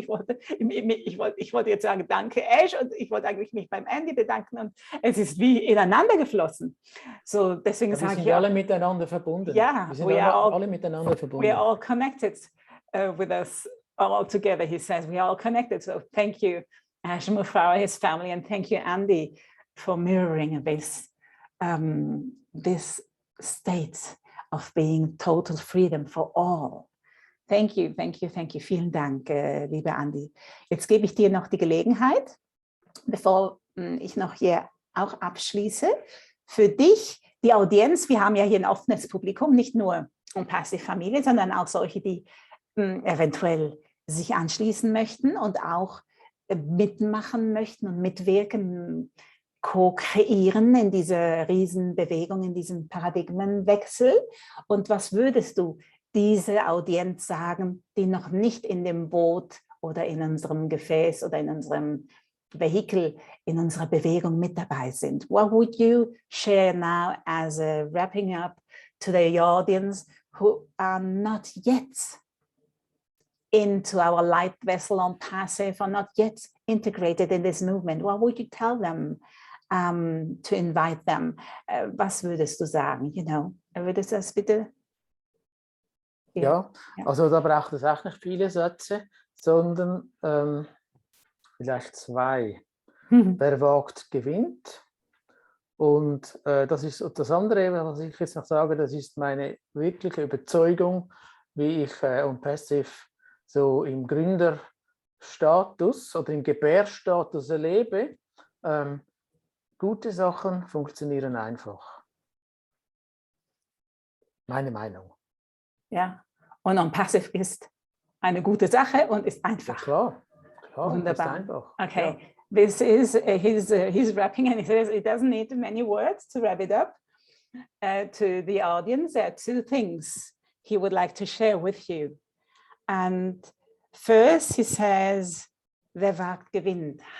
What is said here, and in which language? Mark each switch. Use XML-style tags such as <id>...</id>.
<de>Ich wollte jetzt sagen, danke, Ash, und ich wollte eigentlich mich beim Andy bedanken, und es ist wie ineinander geflossen. So, deswegen ja, sage ich, wir sind alle miteinander verbunden. Ja, wir sind alle miteinander verbunden.</de> <en>We are all connected with us all together, he says. We are all connected. So thank you, Ash Mufareh, his family, and thank you, Andy, for mirroring this, this state of being total freedom for all. Thank you, thank you, thank you.</en> <de>Vielen Dank, lieber Andy. Jetzt gebe ich dir noch die Gelegenheit, bevor ich noch hier auch abschließe, für dich, die Audienz. Wir haben ja hier ein offenes Publikum, nicht nur ONPASSIVE Familie, sondern auch solche, die eventuell sich anschließen möchten und auch mitmachen möchten und mitwirken, co-kreieren in dieser Riesenbewegung, in diesem Paradigmenwechsel. Und was würdest du dieser Audienz sagen, die noch nicht in dem Boot oder in unserem Gefäß oder in unserem Vehikel, in unserer Bewegung mit dabei sind?</de> <en>What would you share now as a wrapping up to the audience who are not yet into our light vessel ONPASSIVE, or not yet integrated in this movement? What would you tell them to invite them?</en> <de>Was würdest du sagen?</de> <en>You know,</en> <de>würdest du das bitte? Ja, also da braucht es auch nicht viele Sätze, sondern vielleicht zwei. Wer wagt, gewinnt. Und das ist das andere, was ich jetzt noch sage, das ist meine wirkliche Überzeugung, wie ich ONPASSIVE so im Gründerstatus oder im Gebärstatus erlebe. Gute Sachen funktionieren einfach. Meine Meinung. Ja, und ONPASSIVE ist eine gute Sache und ist einfach. Ja, klar, wunderbar. ist einfach. Okay, ja.</de> <en>This is his wrapping, and he says it doesn't need many words to wrap it up. To the audience, there are two things he would like to share with you. And first, he says,</en> <de>wer wagt, gewinnt.</de>